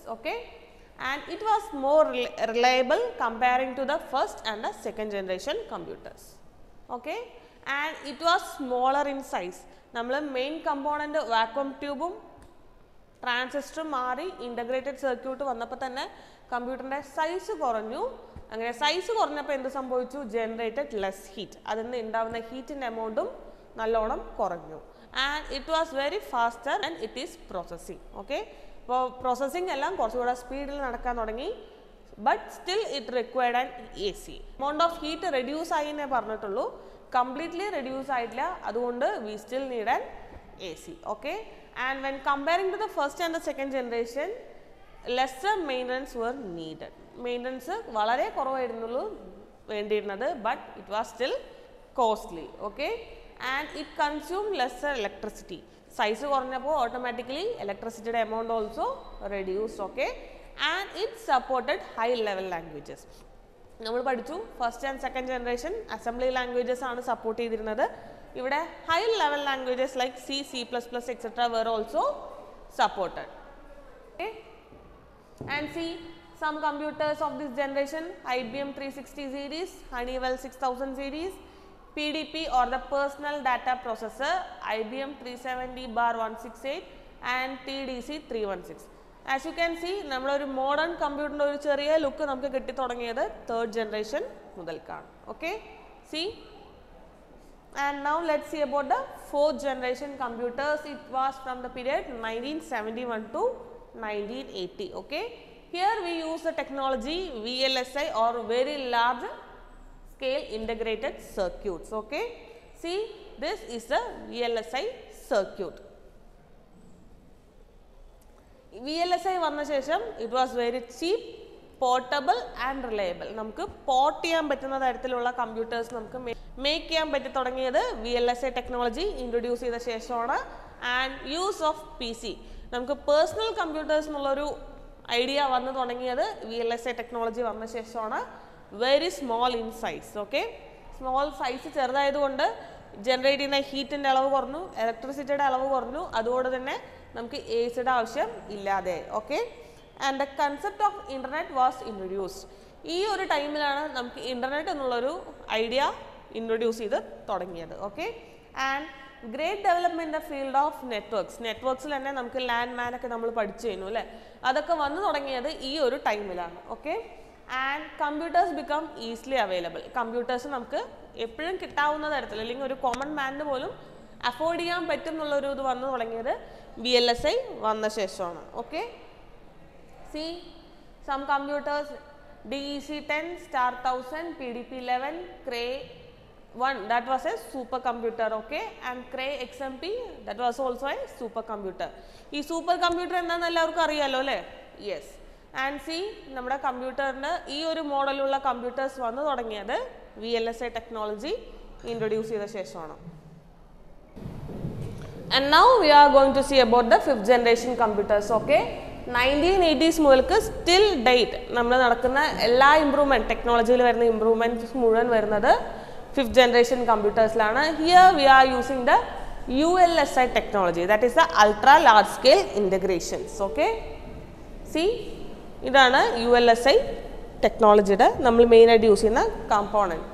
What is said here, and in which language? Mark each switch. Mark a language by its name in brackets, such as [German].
[English] Okay, and it was more reliable comparing to the first and the second generation computers. Okay, and it was smaller in size. Our main component vacuum tube, transistor [Malayalam] മാറി integrated circuit വന്നപ്പോൾ തന്നെ കമ്പ്യൂട്ടറിന്റെ size കുറഞ്ഞു. അങ്ങനെ size കുറഞ്ഞപ്പോൾ എന്ത് സംഭവിച്ചു? [English] Generated less heat. [Malayalam] അതിൽ നിന്ന് ഉണ്ടാവുന്ന ഹീറ്റിന്റെ എമൗണ്ടും നല്ലോണം കുറഞ്ഞു. [English] And it was very faster and it is processing. Okay, [Malayalam] അപ്പോൾ പ്രോസസ്സിംഗ് എല്ലാം കുറച്ചുകൂടെ സ്പീഡിൽ നടക്കാൻ തുടങ്ങി. [English] But still it required an A C. [Malayalam] Amount of heat reduce ആയി എന്നേ പറഞ്ഞിട്ടുള്ളൂ, കംപ്ലീറ്റ്ലി റെഡ്യൂസ് ആയിട്ടില്ല. [English] അതുകൊണ്ട് we still need an AC. Okay, and when comparing to the first and the second generation, lesser maintenance were needed. [Malayalam] Maintenance വളരെ കുറവായിരുന്നുള്ളൂ വേണ്ടിയിരുന്നത്, [English] but it was still costly. Okay, and it consumed lesser electricity. Size കുറഞ്ഞപ്പോൾ automatically electricity amount also reduced. Okay, and it supported high level languages. [Malayalam] നമ്മൾ പഠിച്ചു first and second generation assembly languages ആണ് support ചെയ്തിരുന്നത്. [English] ഇവിടെ high level languages like C, C++, etc. were also supported. Okay, and see some computers of this generation: IBM 360 series, Honeywell 6000 series, PDP or the personal data processor, IBM 370/168 and TDC 316. As you can see, [Malayalam] നമ്മൾ ഒരു modern കമ്പ്യൂട്ടറിന്റെ ഒരു ചെറിയ look നമുക്ക് കിട്ടി തുടങ്ങിയത് third generation മുതൽക്കാണ്. Okay, see. [English] And now let's see about the fourth generation computers. It was from the period 1971 to 1980. Okay, here we use the technology VLSI or very large scale integrated circuits. Okay, see, this is the VLSI circuit. VLSI [Malayalam] vanna shesham [English] it was very cheap, portable and reliable. [Malayalam] നമുക്ക് port ചെയ്യാൻ പറ്റുന്ന തരത്തിലുള്ള computers നമുക്ക് make ചെയ്യാൻ പറ്റി തുടങ്ങിയത് VLSI technology introduce ചെയ്ത ശേഷമാണ്. [English] and use of PC, [Malayalam] നമുക്ക് പേഴ്സണൽ കമ്പ്യൂട്ടേഴ്സ് എന്നുള്ളൊരു ഐഡിയ വന്നു തുടങ്ങിയത് VLSI ടെക്നോളജി വന്ന ശേഷമാണ്. [English] Very small in size. [Malayalam] Okay, small size ചെറുതായതുകൊണ്ട് generate ചെയ്യുന്ന ഹീറ്റിൻ്റെ അളവ് കുറഞ്ഞു, ഇലക്ട്രിസിറ്റിയുടെ അളവ് കുറഞ്ഞു, അതുകൊണ്ട് തന്നെ നമുക്ക് ACയുടെ ആവശ്യം ഇല്ലാതെ. [English] Okay, and the concept of internet was introduced. [Malayalam] ഈ ഒരു ടൈമിലാണ് നമുക്ക് ഇന്റർനെറ്റ് എന്നുള്ളൊരു ഐഡിയ ഇൻട്രൊഡ്യൂസ് ചെയ്ത് തുടങ്ങിയത്. [English] Okay, and great development in the field of networks. [Malayalam] നെറ്റ്വർക്ക്സിൽ തന്നെ നമുക്ക് ലാൻഡ് മാൻ ഒക്കെ നമ്മൾ പഠിച്ചു കഴിഞ്ഞു അല്ലേ, അതൊക്കെ വന്നു തുടങ്ങിയത് ഈ ഒരു ടൈമിലാണ്. Okay, [English] And computers become easily available. [Malayalam] Computers നമുക്ക് എപ്പോഴും കിട്ടാവുന്ന തരത്തിൽ, അല്ലെങ്കിൽ ഒരു കോമൺ മാനിന് പോലും അഫോർഡ് ചെയ്യാൻ പറ്റും എന്നുള്ളൊരു ഇത് വന്നു തുടങ്ങിയത് VLSI വന്ന ശേഷമാണ്. [English] Okay, see some computers DEC-10, Star 1000, PDP-11, Cray 1, that was a supercomputer, okay, and Cray XMP, that was also a supercomputer. [Malayalam] ഈ സൂപ്പർ കമ്പ്യൂട്ടർ എന്താണെന്ന് എല്ലാവർക്കും അറിയാലോ അല്ലേ? യെസ്. ആൻഡ് സി നമ്മുടെ കമ്പ്യൂട്ടറിന് ഈ ഒരു മോഡലുള്ള കമ്പ്യൂട്ടേഴ്സ് വന്നു തുടങ്ങിയത് VLSI ടെക്നോളജി ഇൻട്രൊഡ്യൂസ് ചെയ്ത ശേഷമാണ്. [English] And now we are going to see about the 5th generation computers, okay. [Malayalam] 1980s മുതൽക്ക് സ്റ്റിൽ ഡേറ്റ് നമ്മൾ നടക്കുന്ന എല്ലാ ഇംപ്രൂവ്മെൻറ്റ് ടെക്നോളജിയിൽ വരുന്ന ഇംപ്രൂവ്മെൻറ്റ്സ് മുഴുവൻ വരുന്നത് 5th generation കമ്പ്യൂട്ടേഴ്സിലാണ്. [English] Here we are using the ULSI technology, that is the ultra large scale integrations. [Malayalam] Okay, C ഇതാണ് ULSI ടെക്നോളജിയുടെ നമ്മൾ മെയിനായിട്ട് യൂസ് ചെയ്യുന്ന കമ്പോണൻറ്റ്.